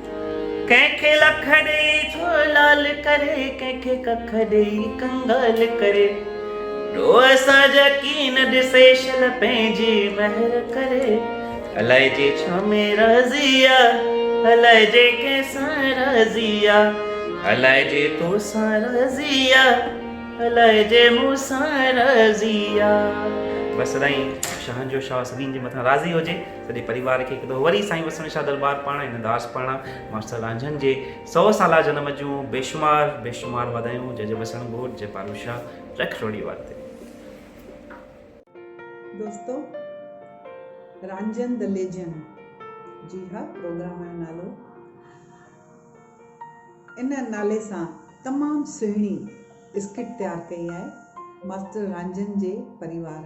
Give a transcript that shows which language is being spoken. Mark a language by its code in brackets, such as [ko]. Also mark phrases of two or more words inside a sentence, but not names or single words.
[sd] कंहिंखे लख ॾे थो लाल करे कंहिंखे कख ॾेई कंगाल करे रो असांजा कीन ॾिसे शल पंहिंजी महर करे अलाए जे छा में राज़ी आहे अलाए जे कंहिंसां राज़ी आहे अलाए जे तोसां राज़ी आहे अलाए जे मूंसां राज़ी आहे। बसि सदाईं शाहनि जो शाह सभिनी जे मथां राज़ी हुजे। सॼे परिवार खे हिकु दफ़ो वरी साईं वसण शाह दरबार पाण हिन दास पाण मास्टर रांझन जे 100 साला जनम जूं बेशुमार वाधायूं। जय जय वसण गोट, जय पारू शाह, जय खरोड़ी वाते। दोस्तों, रांझन द लेजेंड, [hi] जी हाँ, [sd] प्रोग्राम जो नालो। इन नाले सां तमामु सुहिणी स्किट तयारु कई आहे मास्टर रांझन जे परिवार।